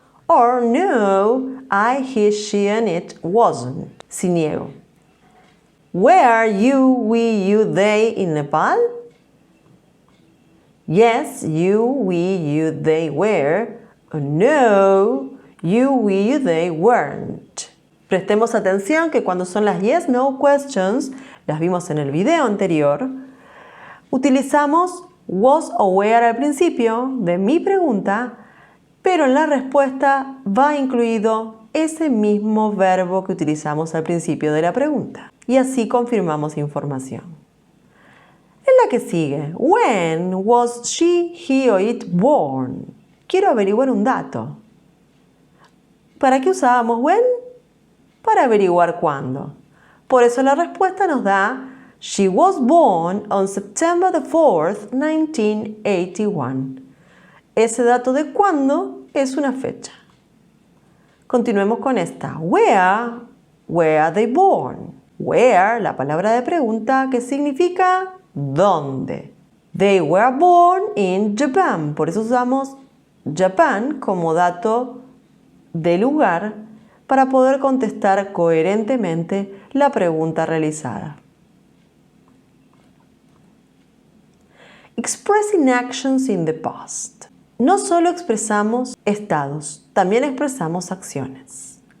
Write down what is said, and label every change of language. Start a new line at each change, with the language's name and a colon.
English: Or no, I, he, she and it wasn't,
Spanish: si niego.
English: Were you, we, you, they in Nepal? Yes, you, we, you, they were. No, you, we, you, they weren't.
Spanish: Prestemos atención que cuando son las
English: yes, no questions,
Spanish: las vimos en el video anterior, utilizamos was o were al principio de mi pregunta, pero en la respuesta va incluido ese mismo verbo que utilizamos al principio de la pregunta. Y así confirmamos información. En la que sigue,
English: when was she, he or it born?
Spanish: Quiero averiguar un dato. ¿Para qué usábamos when? Para averiguar cuándo. Por eso la respuesta nos da
English: she was born on September the 4th, 1981.
Spanish: Ese dato de cuándo es una fecha. Continuemos con esta.
English: Where were they born? Where,
Spanish: la palabra de pregunta que significa ¿dónde?
English: They were born in Japan.
Spanish: Por eso usamos Japan como dato de lugar para poder contestar coherentemente la pregunta realizada.
English: Expressing actions in the past.
Spanish: No solo expresamos estados, también expresamos acciones.